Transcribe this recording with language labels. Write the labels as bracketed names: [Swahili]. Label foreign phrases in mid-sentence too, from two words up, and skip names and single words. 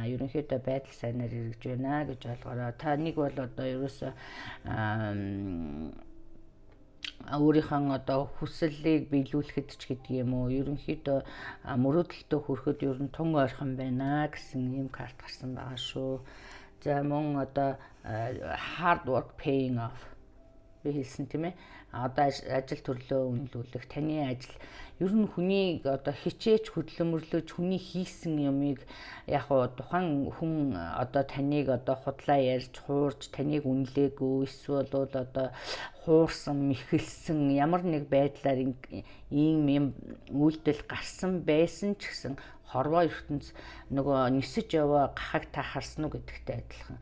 [Mongolian] Ерөнхийдөө байдал сайнаар эргэж байна гэж ойлгоорой. Та нэг бол одоо ерөөсөө өөрийнхөө одоо хүслийг биелүүлэхэд ч гэдэг юм уу, ерөнхийдөө мөрөөдөлтөө хүрэхэд ер нь тун ойрхон байна гэсэн ийм карт гарсан байгаа шүү. За мөн одоо [English] hard work paying off [Mongolian] би хэлсэн, тийм ээ. Одоо ажил төрлөө үнэлүүлэх, таны ажил ер нь хүнийг одоо хичээж хөдөлмөрлөж хүний хийсэн юмыг яг тухайн хүн одоо таныг одоо худлаа ярьж хуурж таныг үнэлээгүй, эсвэл одоо хуурсан, мэхэлсэн ямар нэг байдлаар ийм юм үйлдэл гарсан байсан ч гэсэн хорвоо ертөнц нөгөө нисэж яваа гахаг та харсан уу гэдэгтэй адилхан.